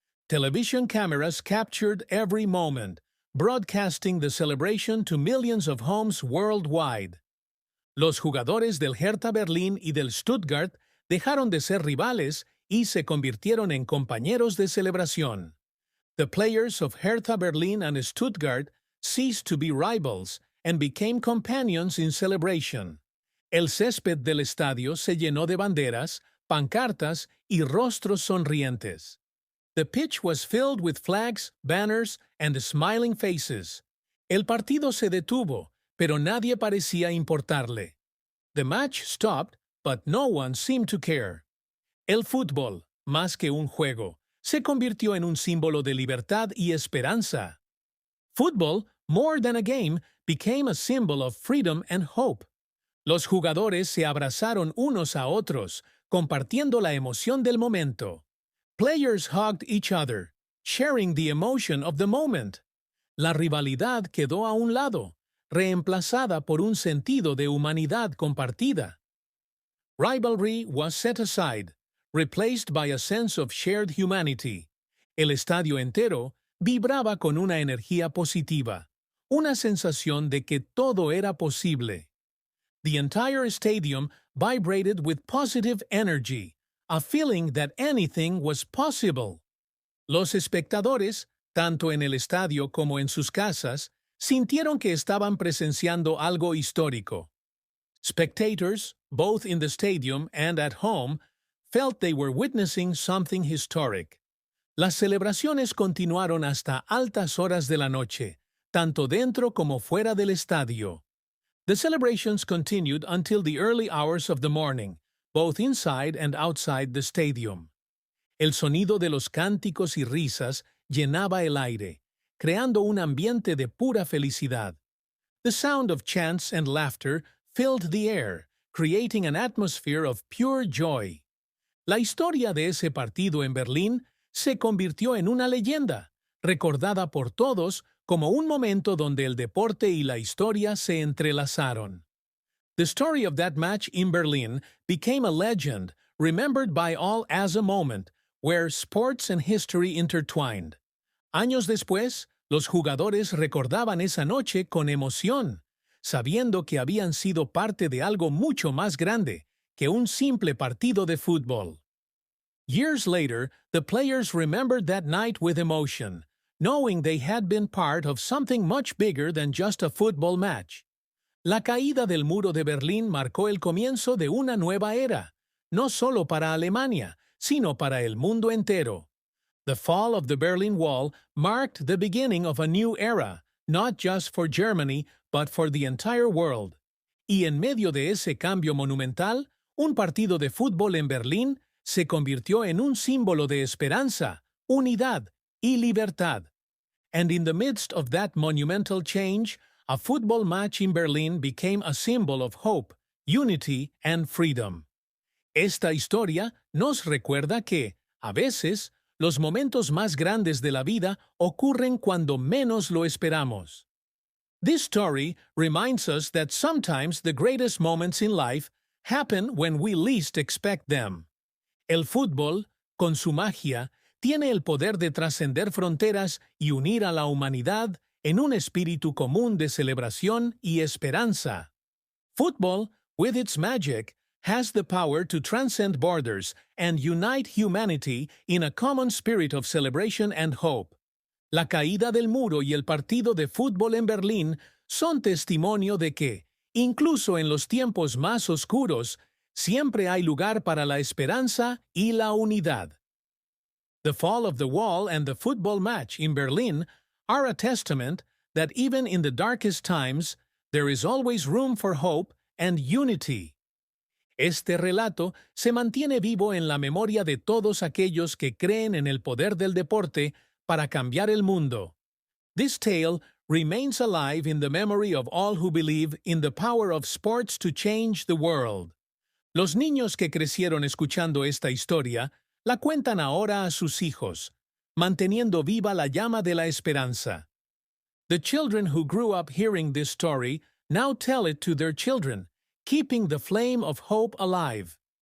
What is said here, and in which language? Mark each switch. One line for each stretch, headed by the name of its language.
English: Television cameras captured every moment, broadcasting the celebration to millions of homes worldwide.
Spanish: Los jugadores del Hertha Berlín y del Stuttgart dejaron de ser rivales y se convirtieron en compañeros de celebración.
English: The players of Hertha Berlin and Stuttgart ceased to be rivals and became companions in celebration.
Spanish: El césped del estadio se llenó de banderas, pancartas y rostros sonrientes.
English: The pitch was filled with flags, banners, and smiling faces.
Spanish: El partido se detuvo, pero nadie parecía importarle.
English: The match stopped, but no one seemed to care.
Spanish: El fútbol, más que un juego, se convirtió en un símbolo de libertad y esperanza.
English: Football, more than a game, became a symbol of freedom and hope.
Spanish: Los jugadores se abrazaron unos a otros, compartiendo la emoción del momento.
English: Players hugged each other, sharing the emotion of the moment.
Spanish: La rivalidad quedó a un lado, reemplazada por un sentido de humanidad compartida.
English: Rivalry was set aside, replaced by a sense of shared humanity.
Spanish: El estadio entero vibraba con una energía positiva, una sensación de que todo era posible.
English: The entire stadium vibrated with positive energy, a feeling that anything was possible.
Spanish: Los espectadores, tanto en el estadio como en sus casas, sintieron que estaban presenciando algo histórico.
English: Spectators, both in the stadium and at home, felt they were witnessing something historic.
Spanish: Las celebraciones continuaron hasta altas horas de la noche, tanto dentro como fuera del estadio.
English: The celebrations continued until the early hours of the morning, both inside and outside the stadium.
Spanish: El sonido de los cánticos y risas llenaba el aire, creando un ambiente de pura felicidad.
English: The sound of chants and laughter filled the air, creating an atmosphere of pure joy.
Spanish: La historia de ese partido en Berlín se convirtió en una leyenda, recordada por todos como un momento donde el deporte y la historia se entrelazaron.
English: The story of that match in Berlin became a legend, remembered by all as a moment where sports and history intertwined.
Spanish: Años después, los jugadores recordaban esa noche con emoción, sabiendo que habían sido parte de algo mucho más grande que un simple partido de fútbol.
English: Years later, the players remembered that night with emotion, knowing they had been part of something much bigger than just a football match.
Spanish: La caída del muro de Berlín marcó el comienzo de una nueva era, no solo para Alemania, sino para el mundo entero.
English: The fall of the Berlin Wall marked the beginning of a new era, not just for Germany, but for the entire world.
Spanish: Y en medio de ese cambio monumental, un partido de fútbol en Berlín se convirtió en un símbolo de esperanza, unidad y libertad.
English: And in the midst of that monumental change, a football match in Berlin became a symbol of hope, unity, and freedom.
Spanish: Esta historia nos recuerda que, a veces, los momentos más grandes de la vida ocurren cuando menos lo esperamos.
English: This story reminds us that sometimes the greatest moments in life happen when we least expect them.
Spanish: El fútbol, con su magia, tiene el poder de trascender fronteras y unir a la humanidad en un espíritu común de celebración y esperanza.
English: Football, with its magic, has the power to transcend borders and unite humanity in a common spirit of celebration and hope.
Spanish: La caída del muro y el partido de fútbol en Berlín son testimonio de que, incluso en los tiempos más oscuros, siempre hay lugar para la esperanza y la unidad.
English: The fall of the wall and the football match in Berlin are a testament that even in the darkest times, there is always room for hope and unity.
Spanish: Este relato se mantiene vivo en la memoria de todos aquellos que creen en el poder del deporte para cambiar el mundo.
English: This tale remains alive in the memory of all who believe in the power of sports to change the world.
Spanish: Los niños que crecieron escuchando esta historia la cuentan ahora a sus hijos, manteniendo viva la llama de la esperanza.
English: The children who grew up hearing this story now tell it to their children, keeping the flame of hope alive.